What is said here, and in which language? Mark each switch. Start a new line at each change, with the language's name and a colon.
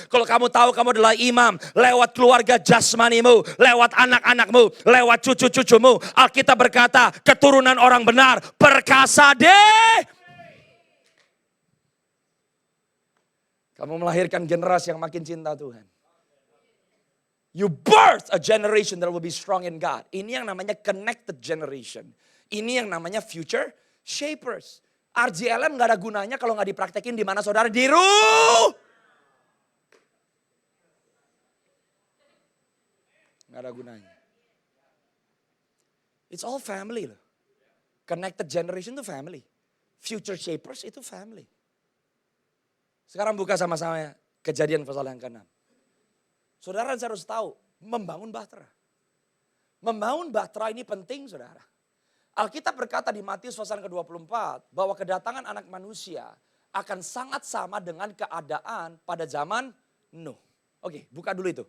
Indonesian: Kalau kamu tahu kamu adalah imam, lewat keluarga jasmanimu, lewat anak-anakmu, lewat cucu-cucumu. Alkitab berkata, keturunan orang benar perkasa deh. Kamu melahirkan generasi yang makin cinta Tuhan.
English: You birth a generation that will be strong in God.
Indonesian: Ini yang namanya connected generation. Ini yang namanya future shapers. RJLM gak ada gunanya kalau gak dipraktekin di mana saudara di Gak ada gunanya.
English: It's all family loh.
Indonesian: Connected generation itu family. Future shapers itu family. Sekarang buka sama-sama ya, Kejadian pasal yang ke-6. Saudara harus tahu, membangun bahtera. Membangun bahtera ini penting saudara. Alkitab berkata di Matius pasal ke-24 bahwa kedatangan anak manusia akan sangat sama dengan keadaan pada zaman Nuh. Oke, buka dulu itu.